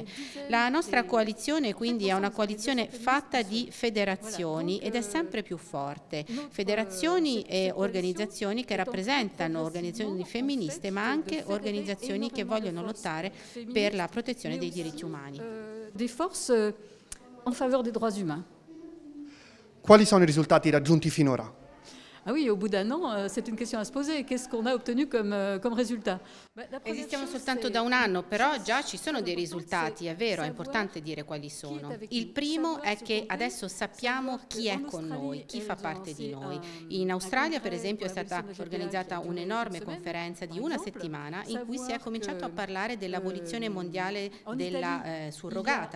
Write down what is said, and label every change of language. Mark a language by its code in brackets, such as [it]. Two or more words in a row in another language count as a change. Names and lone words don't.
[it] La nostra coalizione quindi è una coalizione fatta di federazioni ed è sempre più forte. Federazioni e organizzazioni che rappresentano organizzazioni femministe, ma anche organizzazioni che vogliono lottare per la protezione dei diritti umani. [fr] Des forces en faveur des droits humains. [it] Quali sono i risultati raggiunti finora? [fr] Ah oui, au bout d'un an, c'est une question à se poser. Qu'est-ce qu'on a obtenu comme résultat? [it] Esistiamo soltanto da un anno, però già ci sono dei risultati, è vero, è importante dire quali sono. Il primo è che adesso sappiamo chi è con noi, chi fa parte di noi. In Australia, per esempio, è stata organizzata un'enorme conferenza di una settimana in cui si è cominciato a parlare dell'abolizione mondiale della surrogata.